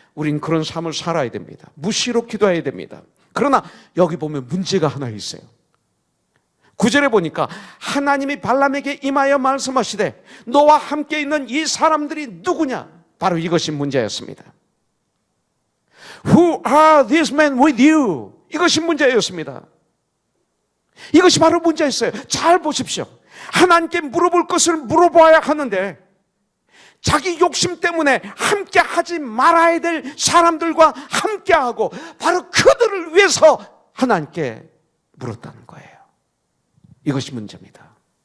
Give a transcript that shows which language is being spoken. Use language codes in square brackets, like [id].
[ko] 우린 그런 삶을 살아야 됩니다. 무시로 기도해야 됩니다. 그러나 여기 보면 문제가 하나 있어요. 9절에 보니까 하나님이 발람에게 임하여 말씀하시되 너와 함께 있는 이 사람들이 누구냐? 바로 이것이 문제였습니다. [en] Who are these men with you? [ko] 이것이 문제였습니다. 이것이 바로 문제였어요. 잘 보십시오. 하나님께 물어볼 것을 물어봐야 하는데 자기 욕심 때문에 함께 하지 말아야 될 사람들과 함께하고 바로 그들을 위해서 하나님께 물었다는 거예요. 이것이 문제입니다.